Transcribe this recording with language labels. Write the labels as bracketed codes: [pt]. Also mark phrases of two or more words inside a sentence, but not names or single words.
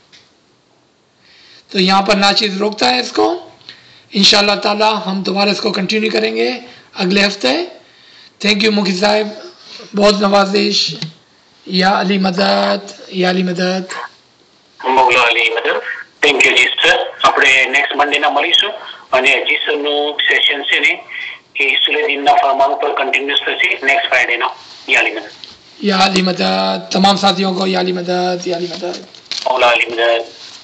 [ur] تو یہاں پر ناچیز روکتا ہے اس کو۔ انشاءاللہ تعالی ہم دوبارہ اس کو کنٹینیو کریں گے اگلے ہفتے۔ [en] thank you [ur] مکی صاحب، بہت نوازش۔ یا علی مدد، یا علی مدد، مولا علی مدد۔ [en] thank you [ur] જી સર। [gu] આપણે [en] next Mondayના [gu] મળીશું અને જીસસનું સેશન છે ને એ સુલેદીનના ફરમાન પર કન્ટિન્યુઅસ થશે [en] next Fridayના। [ur] یا علی مدد، یا علی مدد، تمام ساتھیوں کو یا علی مدد، یا علی مدد، مولا علی مدد۔